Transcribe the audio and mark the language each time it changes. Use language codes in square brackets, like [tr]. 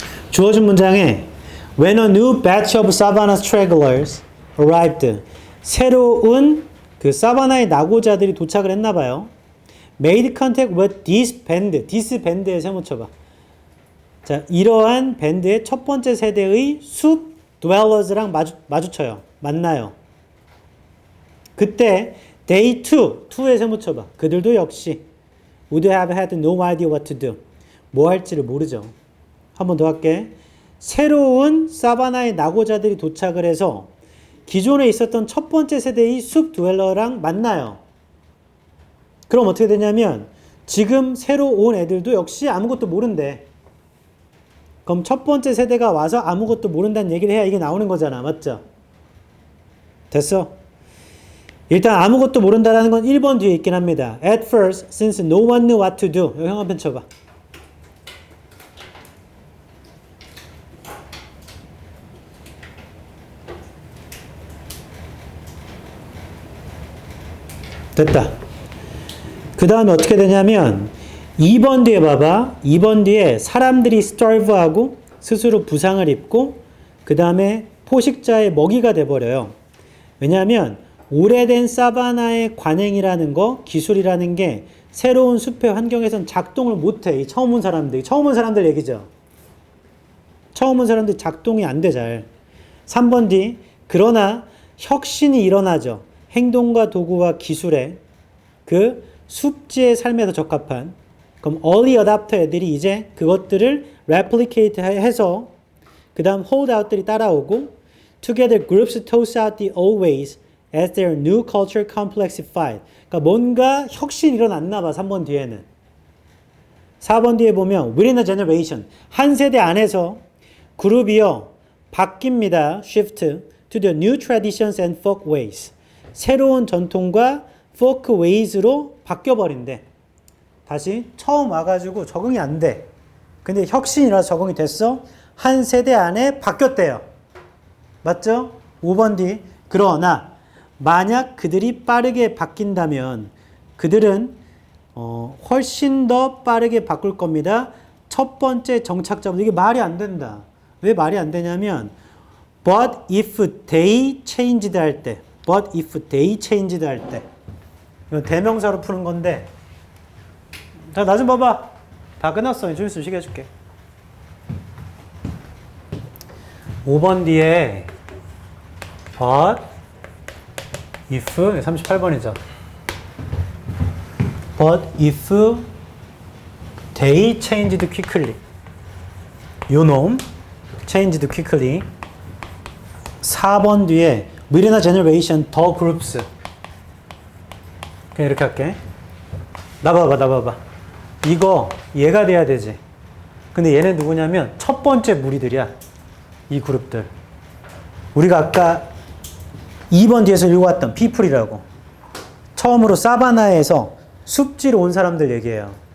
[en] 주어진 문장에 When a new batch of Savannah stragglers arrived, [ko] 새로운 그 사바나의 낙오자들이 도착을 했나 봐요. [en] Made contact with this band. [ko] this band에 세모 쳐봐. 자, 이러한 밴드의 첫 번째 세대의 숲 dwellers랑 마주쳐요. 만나요. 그때 [en] they too, [ko] to에 세모 쳐봐. 그들도 역시 [en] would have had no idea what to do. [ko] 뭐 할지를 모르죠. 한 번 더 할게. 새로운 사바나의 낙오자들이 도착을 해서 기존에 있었던 첫 번째 세대의 숲 드웰러랑 만나요. 그럼 어떻게 되냐면 지금 새로 온 애들도 역시 아무것도 모른대. 그럼 첫 번째 세대가 와서 아무것도 모른다는 얘기를 해야 이게 나오는 거잖아. 맞죠? 됐어? 일단 아무것도 모른다라는 건 1번 뒤에 있긴 합니다. [en] At first, since no one knew what to do. [ko] 여기 형 한편 쳐봐. 됐다. 그 다음에 어떻게 되냐면 2번 뒤에 봐봐. 2번 뒤에 사람들이 starve하고 스스로 부상을 입고 그 다음에 포식자의 먹이가 돼버려요. 왜냐하면 오래된 사바나의 관행이라는 거, 기술이라는 게 새로운 숲의 환경에선 작동을 못해. 이 처음 온 사람들 얘기죠. 처음 온 사람들 작동이 안 돼 잘. 3번 뒤 그러나 혁신이 일어나죠. 행동과 도구와 기술에 그 숲지의 삶에서 적합한. 그럼 early adopter 애들이 이제 그것들을 replicate 해서 그 다음 holdout들이 따라오고 [en] together groups toss out the old ways as their new culture complexified. [ko] 그러니까 뭔가 혁신이 일어났나 봐. 3번 뒤에는. 4번 뒤에 보면 [en] within a generation [ko] 한 세대 안에서 그룹이요 바뀝니다. [en] shift to the new traditions and folk ways. [ko] 새로운 전통과 folk ways로 바뀌어버린대. 다시 처음 와가지고 적응이 안 돼. 근데 혁신이라서 적응이 됐어. 한 세대 안에 바뀌었대요. 맞죠? 5번 뒤. 그러나 만약 그들이 빠르게 바뀐다면 그들은 훨씬 더 빠르게 바꿀 겁니다. 첫 번째 정착자분. 이게 말이 안 된다. 왜 말이 안 되냐면 [en] but if they changed [ko] 할 때 but if they changed 할 때 이건 대명사로 푸는 건데 자, 나 좀 봐봐. 다 끝났어. 좀 있으면 쉬게 해줄게. 5번 뒤에 but if 38번이죠. [en] but if they changed quickly [ko] 요 놈 [en] changed quickly [ko] 4번 뒤에 [en] within a generation the groups [ko] 그냥 이렇게 할게. 나 봐봐. 이거 얘가 돼야 되지. 근데 얘네 누구냐면 첫 번째 무리들이야. 이 그룹들. 우리가 아까 2번 뒤에서 읽어왔던 people이라고. 처음으로 사바나에서 숲지로 온 사람들 얘기해요.